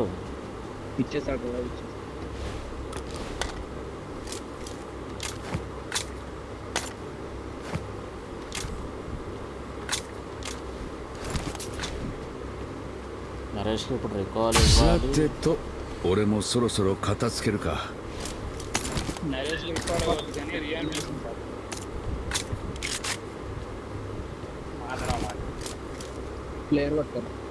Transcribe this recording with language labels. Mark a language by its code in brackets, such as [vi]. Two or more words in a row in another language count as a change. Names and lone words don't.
[te] ఇచ్చేసాడు. నరేష్కి ఇప్పుడు రికాల్ ఇవ్వాలి. [ja] 俺もそろそろ片付けるか。 [te] నరేష్ రికాల్ అవ్వాలి కానీ రియానిమేషన్ కాదు. ప్లేయర్ పట్టారు.